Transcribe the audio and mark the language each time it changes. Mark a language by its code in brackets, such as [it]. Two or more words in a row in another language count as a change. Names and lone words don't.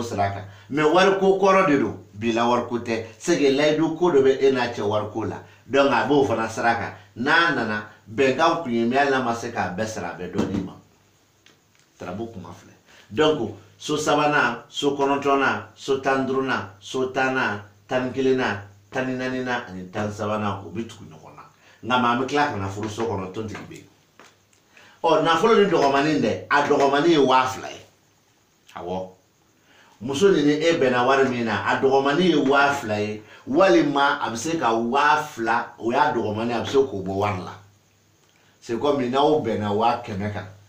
[bm] sira kan mɛ wariko kɔrɔ de don bila wariko tɛ [fr] c'est que [bm] layidu ko dɔ bɛ e n'a cɛ wariko la donc a b'o fana sira kan n'a nana bɛnkan kun ye mais hali n'a ma se k'a bɛɛ sara a bɛ dɔ d'i ma tarabu kuma filɛ donc so sabanan so kɔnɔntɔnnan so 15nan so 10nan 11nan 14nan ani 13nan o bɛ tugu ɲɔgɔn na nka maa an bɛ tila ka na furu so kɔnɔ tontigi bɛ yen nafolo ni dɔgɔmanin dɛ a dɔgɔmanin ye 2000 ye awɔ muso ni e bɛnna wari min na a dɔgɔmanin ye 2000 ye walima a bɛ se ka 2000 o y'a dɔgɔmanin a bɛ se k'o bɔ wari la [fr] c'est comme [bm] n'aw bɛnna 500 kan